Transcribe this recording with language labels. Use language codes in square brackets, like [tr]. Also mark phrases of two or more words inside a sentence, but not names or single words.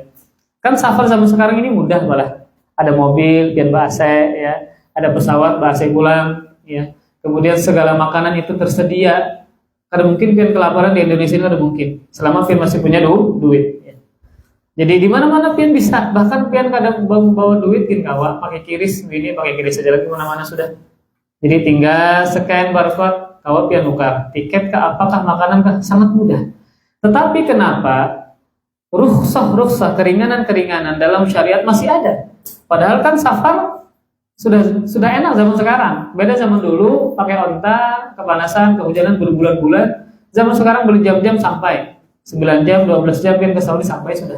[id] Kan safar zaman sekarang ini mudah malah. Ada mobil, pian AC, ya. Ada pesawat, AC pulang, ya. Kemudian segala makanan itu tersedia. Ada mungkin pian kelaparan di Indonesia ini ada mungkin. Selama pian masih punya duit, ya. Jadi di mana-mana pian bisa. [bjn] Bahkan pian kadang bawa duit pian kawa pakai kiris begini, pakai kiris saja lagi mana-mana sudah. [id] Jadi tinggal [en] scan barcode, [id] kalau pian nukar tiket kah, apakah makanan kah, sangat mudah. Tetapi kenapa rukhsah keringanan-keringanan dalam syariat masih ada? Padahal kan safar sudah enak zaman sekarang. Beda zaman dulu pakai onta, kepanasan, kehujanan berbulan-bulan. Zaman sekarang berjam-jam sampai 9 jam, 12 jam pian ke Saudi sampai sudah.